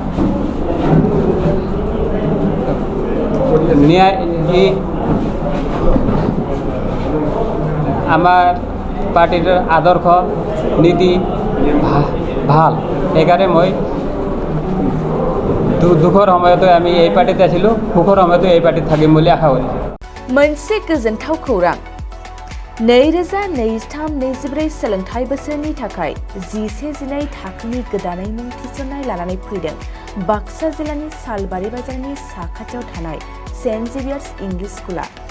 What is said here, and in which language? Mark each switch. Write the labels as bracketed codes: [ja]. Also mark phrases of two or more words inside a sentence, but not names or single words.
[as] ন্যায় আমাৰ পাৰ্টিৰ আদৰ্শ নীতি ভাল সেইকাৰণে মই দুখৰ সময়তো আমি এই পাৰ্টিতে আছিলোঁ সুখৰ সময়তো এই পাৰ্টিত থাকিম বুলি আশা কৰিছোঁ [brx] मोनसे गोजोनथाव खौरां 2023-24 सोलोंथाइ बोसोरनि थाखाय 11-12 थाखोनि गोदानै मुं थिसननाय लानानै फैदों बाक्सा जिल्लानि सालबारि बाजारनि साखाथियाव थानाय सेन्ट जेभियार्स इंलिश स्कुला